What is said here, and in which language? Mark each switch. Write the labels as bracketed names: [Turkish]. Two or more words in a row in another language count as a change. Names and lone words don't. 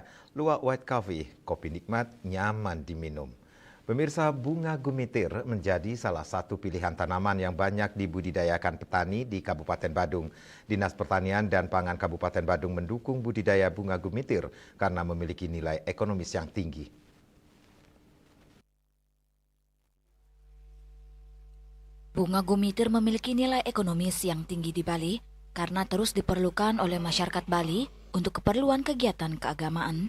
[Indonesian] Luwak white coffee, kopi nikmat, nyaman diminum. Pemirsa, bunga gumitir menjadi salah satu pilihan tanaman yang banyak dibudidayakan petani di Kabupaten Badung. Dinas Pertanian dan Pangan Kabupaten Badung mendukung budidaya bunga gumitir karena memiliki nilai ekonomis yang tinggi. Bunga gumitir memiliki nilai ekonomis yang tinggi di Bali karena terus diperlukan oleh masyarakat Bali untuk keperluan kegiatan keagamaan.